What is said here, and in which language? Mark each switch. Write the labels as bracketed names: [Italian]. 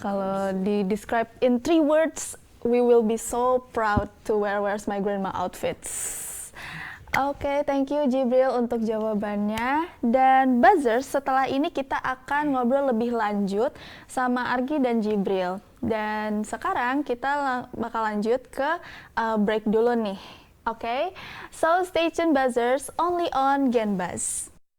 [Indonesian] kalau di [English] describe in 3 words, we will be so proud to wear Where's My Grandma outfits. [Indonesian] Oke, [English] thank you [Indonesian] Jibril untuk jawabannya. Dan Buzzers, setelah ini kita akan ngobrol lebih lanjut sama Argi dan Jibril. Dan sekarang kita bakal lanjut ke break dulu nih. [English] Oke, so stay tuned buzzers, only on Genbuzz.